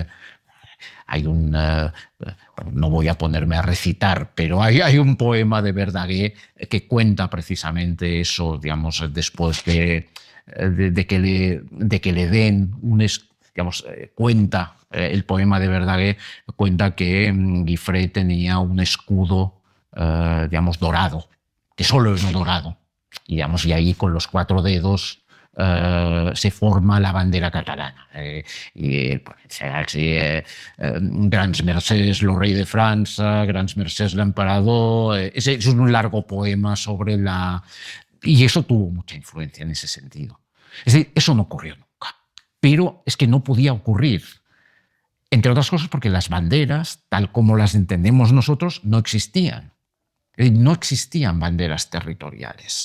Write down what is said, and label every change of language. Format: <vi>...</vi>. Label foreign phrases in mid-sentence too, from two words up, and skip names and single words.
<es>Hay no voy a ponerme a recitar, pero hay un poema de Verdaguer que cuenta precisamente eso, digamos, después de que le den cuenta el poema de Verdaguer, cuenta que Guifré tenía un escudo, digamos, dorado, que solo es dorado, y ahí con los 4 dedos se forma la bandera catalana.</es> <ca>Grans mercès lo rei de França, grans mercès l'emperador.</ca> <es>Es un largo poema sobre la... Y eso tuvo mucha influencia en ese sentido. Es decir, eso no ocurrió nunca. Pero es que no podía ocurrir. Entre otras cosas porque las banderas, tal como las entendemos nosotros, no existían. Es decir, no existían banderas territoriales.</es>